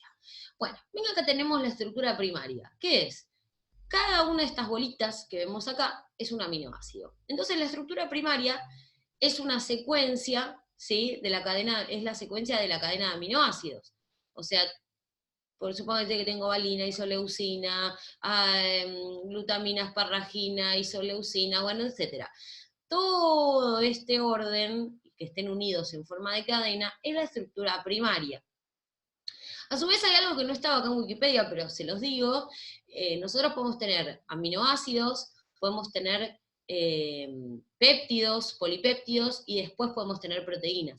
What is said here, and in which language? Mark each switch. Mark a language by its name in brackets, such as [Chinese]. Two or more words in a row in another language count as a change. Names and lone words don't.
[Spanish] Bueno, venga, acá tenemos la estructura primaria. ¿Qué es? Cada una de estas bolitas que vemos acá es un aminoácido. Entonces la estructura primaria es una secuencia, ¿sí? De la cadena, es la secuencia de la cadena de aminoácidos. O sea, por supuesto que tengo valina, isoleucina, glutamina, asparragina, isoleucina, bueno, etc. Todo este orden, que estén unidos en forma de cadena, es la estructura primaria. A su vez hay algo que no estaba acá en Wikipedia, pero se los digo, nosotros podemos tener aminoácidos, podemos tener péptidos, polipéptidos, y después podemos tener proteínas.